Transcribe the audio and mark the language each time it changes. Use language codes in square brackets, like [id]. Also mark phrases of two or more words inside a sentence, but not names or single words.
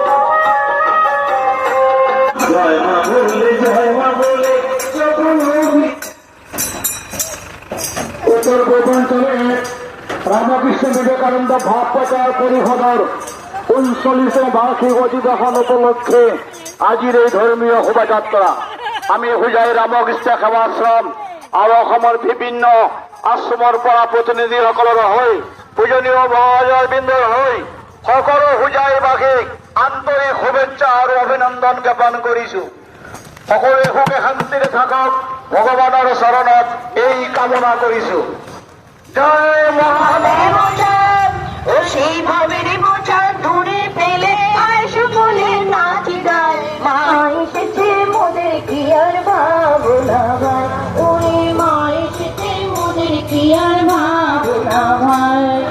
[bn] জয় মা বলে জয় মা বলে উত্তর পূর্বাঞ্চলে রামকৃষ্ণ বিবেকানন্দ ভাব প্রচার পরিষদের 39 বার্ষিক অধিবেশন উপলক্ষে আজির এই ধর্মীয় শোভাযাত্রা [as] আমি হুজাই ৰামকৃষ্ণ সেৱাশ্ৰম আৰু অসমৰ বিভিন্ন আশ্ৰমৰ পৰা প্ৰতিনিধিসকলৰ হৈ পূজনীয় মহাজয়বৃন্দৰ হৈ সকলো হুজাইবাসীক আন্তৰিক শুভেচ্ছা আৰু অভিনন্দন জ্ঞাপন কৰিছো। সকলোৱে সুখে শান্তিৰে থাকক, ভগৱানৰ চৰণত এই কামনা কৰিছো। জয় মহাদেৱ। [bn] ও সেই ভাবের বোঝা দূরে ফেলে আয়সো বলে নাচি গায়, মা এসেছে মোদের কি আর ভাবনা ভাই, ওরে মা এসেছে মোদের কি আর ভাবনা ভাই।